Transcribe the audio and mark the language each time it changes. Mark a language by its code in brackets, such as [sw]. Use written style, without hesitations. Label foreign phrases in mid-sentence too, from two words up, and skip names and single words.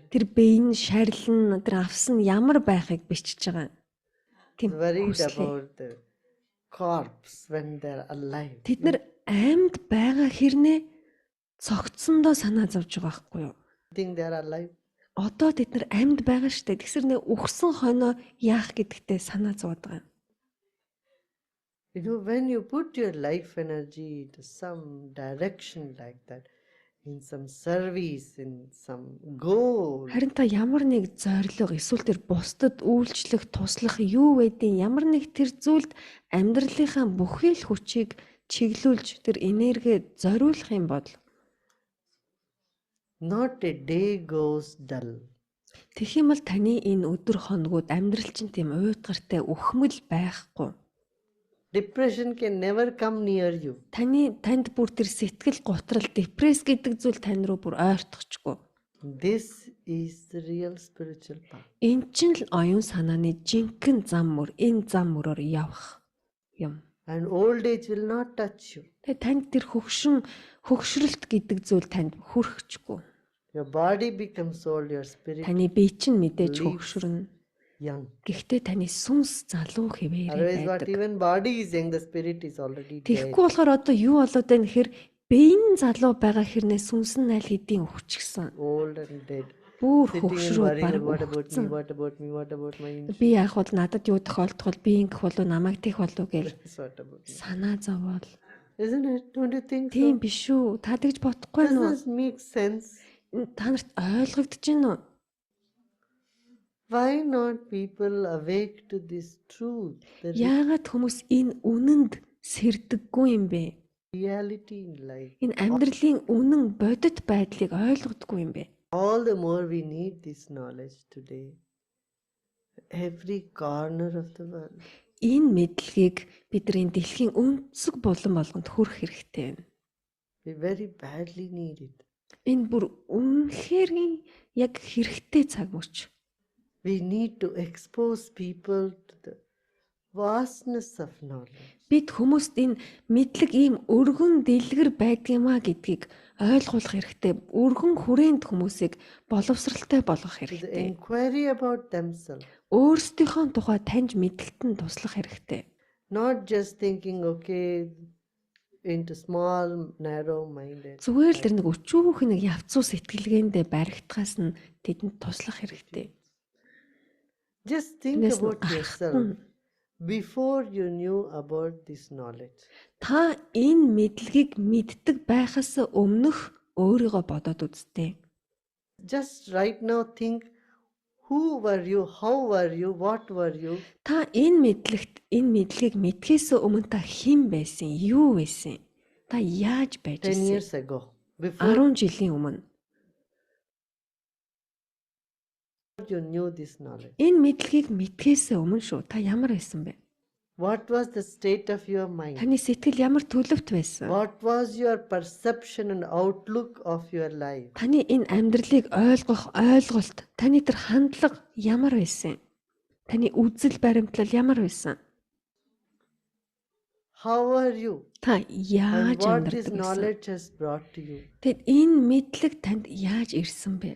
[mn] Тэр биеийн шарилн тэр авсан ямар байхыг бичиж байгаа. Тийм [en] Worried [mn] хүслээ. [en] about the corpse when they're alive. [mn] Тэд нар амьд байгаа хэрнээ цогцсондоо санаа зовж байгаа байхгүй юу? [en] Think they're alive. [mn] Одоо тэд нар амьд байгаа штэ. Тэгсэр нэ үхсэн хойноо яах гэдэгтээ санаа зовоод байгаа. [en] You know, when you put your life energy into some direction like that, in some service, in some goal, [mn] Харин та ямар нэг зорилго эсвэл тэр бусдад үйлчлэх, туслах юу байдیں۔ Ямар нэг тэр зүйлд амьдралынхаа бүхий л хүчийг чиглүүлж тэр энерги зориулах юм бол [en] not a day goes dull. [mn] тэгэх юм бол таны энэ өдөр хоногуд амьдрал чинь тийм уйтгартай үхмэл байхгүй. [en] Depression can never come near you. [mn] Танд бүр тэр сэтгэл гутрал, депресс гэдэг зүйл тань руу бүр ойртохгүй. [en] This is the real spiritual path. [mn] Энд чинь л оюун санааны жинхэнэ зам мөр, энэ зам мөрөөр явах юм. [en] And old age will not touch you. [mn] Тэгээ танд тэр хөгшрөлт гэдэг зүйл танд хүрхэхгүй. [en] Your body becomes old, your spirit [mn] Таны бие чинь мэдээж [en] Leaves. [mn] хөгшрөн. [en] young. [mn] Гэхдээ таны сүнс залуу хэвээрээ [en] Otherwise, what [mn] байдаг. [en] even body is young, the spirit is already dead. [mn] Тэгэхгүй болохоор одоо юу болоод байна гэхээр бие нь залуу байгаа хэрнээ сүнс нь аль хэдийн өвчгсөн. [en] Old and dead. [mn] Бүр [en] Sitting and [mn] хөгшрөө [en] worrying, [mn] бараг [en] what about me, [mn] өгцөн. [en] what about me, what about my insurance, [mn] Би яах бол надад юу тохиолдох бол би ингэх болов намайг тийх болов гэж [en] what about me? [mn] санаа зовоол. [en] Isn't it? Don't you think [mn] Тийм [en] so? [mn] биш үү? Та тэгж бодохгүй [en] Does [mn] нөө? [en] this make sense? [mn] Та нарт ойлгогдож байна уу? [en] Why not people awake to this truth, the [mn] Яагаад хүмүүс энэ үнэнд сэрдэггүй юм бэ? [en] reality in life? [mn] Энэ амьдралын үнэн бодит байдлыг ойлгодоггүй юм бэ? [en] All the more we need this knowledge today. Every corner of the world. [mn] Энэ мэдлэгийг бидний дэлхийн өнцөг булан болгонд хүрэх хэрэгтэй байна. [en] We very badly need it. [mn] Энэ бүр үнэхээр яг хэрэгтэй цаг мөч. [en] We need to expose people to the vastness of knowledge. [mn] Бид хүмүүст энэ мэдлэг ийм өргөн дэлгэр байдгиймаа гэдгийг ойлгуулах хэрэгтэй. Өргөн хүрээнд хүмүүсийг боловсралтай болгох [en] To the [mn] хэрэгтэй. [en] inquiry about themselves. [mn] Өөрсдийнхөө тухай таньж мэдлэлтэн туслах хэрэгтэй. [en] Not just thinking, okay, into small, narrow-minded. [mn] Зүгээр л тэр нэг өчүүхэн нэг явцуу сэтгэлгээндээ баригдахаас нь тэдэнд туслах хэрэгтэй. [en] Just think [mn] Тэрнээс нь [en] about yourself [mn] гарахгүй. [en] before you knew about this knowledge. [mn] Та энэ мэдлэгийг мэддэг байхаас өмнөх өөрийгөө бодоод үзтээ. [en] Just right now think, who were you, how were you, what were you [mn] Та энэ мэдлэгийг мэдхээс өмнө та хэн байсан, юу байсан? Та яаж байж 10 байсан? [en] years ago, before [mn] 10 жилийн өмнө [en] you knew this knowledge? [mn] энэ мэдлэгийг мэдхээс өмнө шүү. Та ямар байсан бэ? [en] What was the state of your mind? [mn] Таны сэтгэл ямар төлөвт байсан? What was your perception and outlook of your life? Таны энэ амьдралыг ойлгох ойлголт, таны тэр хандлага ямар байсан? Таны үзэл баримтлал ямар байсан? [en] How are you? [mn] Та [en] And [mn] яаж [en] what this [mn] амьдардаг вэ? [en] knowledge has brought to you? [mn] Тэгэд энэ мэдлэг танд яаж ирсэн бэ?